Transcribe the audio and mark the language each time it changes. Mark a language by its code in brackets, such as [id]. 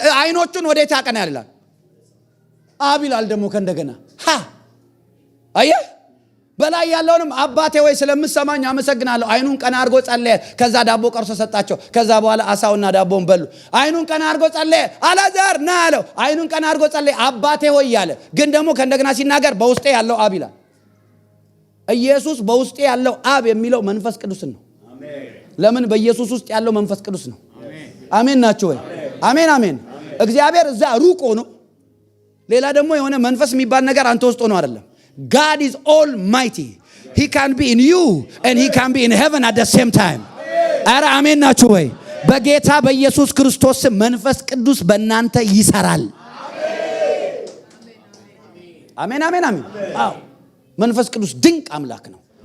[am] አይኖቹን ወዴት ያቀናል ይላል? አብ ይላል። ደግሞ ከእንደገና አየህ በላይ ያለውንም አባቴ ወይ ስለምሰማኝ አመሰግናለሁ። አይኑን ቀና አድርጎ ጸለየ። ከዛ ዳቦ ቀርሶ ሰጣቸው። ከዛ በኋላ አሳውና ዳቦን በሉ። አይኑን ቀና አድርጎ ጸለየ። አላዛር ና አለው። አይኑን ቀና አድርጎ ጸለየ። አባቴ ሆይ ያለ ግን ደግሞ ከእንደገና ሲናገር በውስጤ ያለው አብ ይላል። ኢየሱስ በውስጤ ያለው አብ የሚለው መንፈስ ቅዱስን ነው። ለምን? በኢየሱስ ውስጥ ያለው መንፈስ ቅዱስ ነው። አሜን ናችሁ ወይ? አሜን አሜን። እግዚአብሔር እዛ ሩቅ ሆኖ ሌላ ደግሞ የሆነ መንፈስ የሚባል ነገር አንተ ውስጥ ሆኖ አይደለም። [en] God is almighty. He can be in you and he can be in heaven at the same time. [am] አረ አሜን ናችሁ ወይ? በጌታ በኢየሱስ ክርስቶስ መንፈስ ቅዱስ በእናንተ ይሰራል። አሜን አሜን አሜን። አዎ መንፈስ ቅዱስ ድንቅ አምላክ ነው።